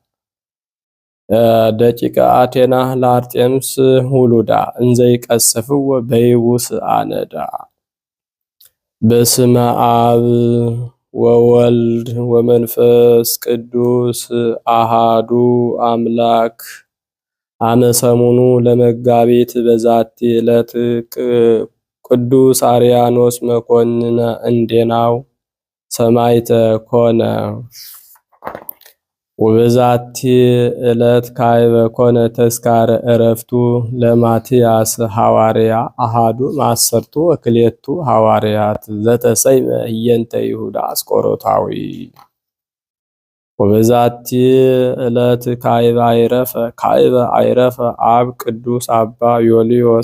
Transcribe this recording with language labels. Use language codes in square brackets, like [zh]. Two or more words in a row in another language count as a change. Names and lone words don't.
[gez] ደቂቀ አቴና ለአርጤምስ ውሉዳ እንዘይቀስፍው በይቡስ አነዳ። በስመ አብ ወወልድ ወመንፈስ ቅዱስ አሃዱ አምላክ። አመሰሙኑ ለመጋቢት በዛቲ ዕለት ቅዱስ አርያኖስ መኮንነ እንዴናው ሰማዕተ ኮነ። ወበዛቲ ዕለት ካይበ ኮነ ተስካረ ዕረፍቱ ለማትያስ ሐዋርያ አሃዱ ማሰርቱ ወክልኤቱ ሐዋርያት ዘተሰይመ ህየንተ ይሁዳ አስቆሮታዊ። ወበዛቲ ዕለት ካይበ አይረፈ አብ ቅዱስ አባ ዮልዮስ